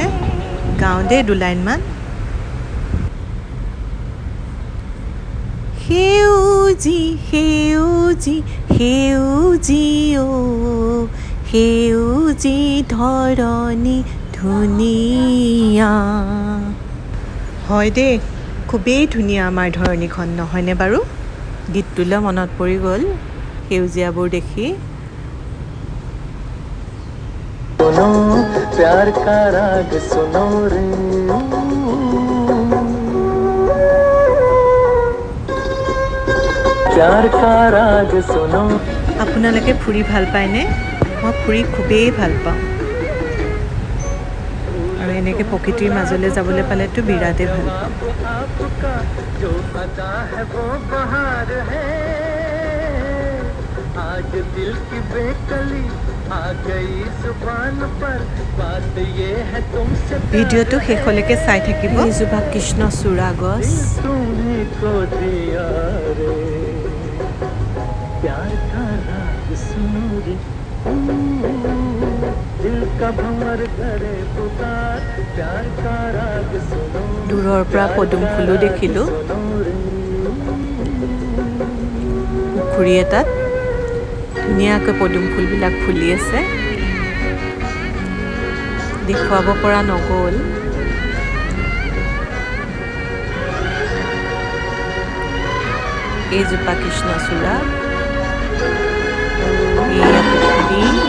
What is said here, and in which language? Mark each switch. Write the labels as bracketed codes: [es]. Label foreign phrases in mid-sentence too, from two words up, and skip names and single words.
[as] গাওঁ দেই দুলাইনমান। সেউজী সেউজী সেউজী অ সেউজী ধৰণী ধুনীয়া। হয় দেই, খুবেই ধুনীয়া আমাৰ ধৰণীখন, নহয়নে বাৰু? গীতটোলৈ মনত পৰি গ'ল সেউজীয়াবোৰ দেখি। [hi] प्यार का राग सुनो रे प्यार का राग सुनो। [as] আপোনালোকে ফুৰি ভাল পায়নে? মই ফুৰি খুবেই ভাল পাওঁ, আৰু এনেকৈ প্ৰকৃতিৰ মাজলৈ যাবলৈ পালেতো বিৰাটেই ভাল পাওঁ। [hi] आज दिल की बेकली आ गई जुबान पर बात ये है तुमसे। [as] ভিডিঅ'টো শেষলৈকে চাই থাকিব। এইজোপা কৃষ্ণচূড়া গছ। [hi] तुम्हें को दिया रे प्यार का राग सुनो रे दिल का भंवर करे पुकार प्यार का राग सुनो। [as] দূৰৰ পৰা পদুম ফুলো দেখিলোঁ। পুখুৰী এটাত ধুনীয়াকৈ পদুম ফুলবিলাক ফুলি আছে। দেখুৱাব পৰা নগ'ল। এইজোপা কৃষ্ণচূড়া, এয়া পুখুৰী।